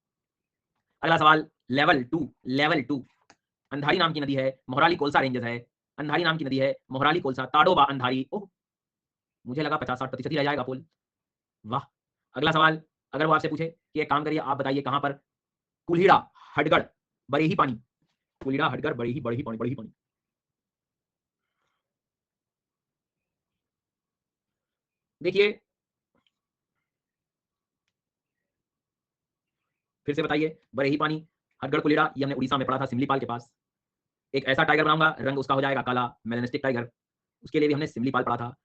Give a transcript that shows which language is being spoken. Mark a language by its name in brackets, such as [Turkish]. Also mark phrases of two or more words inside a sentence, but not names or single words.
[Hindi] अगला सवाल, लेवल 2, लेवल 2 अंधारी नाम की नदी है, मोहराली कोलसा रेंजेस है, अंधारी नाम की नदी है, मोहराली, कोलसा, ताडोबा, अंधारी। ओह, मुझे लगा 50-60% ही रह जाएगा पोल। वाह। अगला सवाल, अगर वो आपसे पूछे कि एक काम करिए, आप बताइए कहां पर कुल्हीड़ा, हडगड़, बरेही पानी, कुल्हीड़ा, हडगड़, बरेही, बरेही पानी, बरेही पानी। देखिए, फिर से बताइए, बरेही पानी, हडगड़, कुल्हीड़ा, ये हमने उड़ीसा में पढ़ा था सिमलीपाल के पास। एक ऐसा टाइगर बनाऊंगा, रंग उसका हो जाएगा काला, [English] melanistic tiger, [Hindi] उसके लिए भी हमने सिमलीपाल पढ़ा था।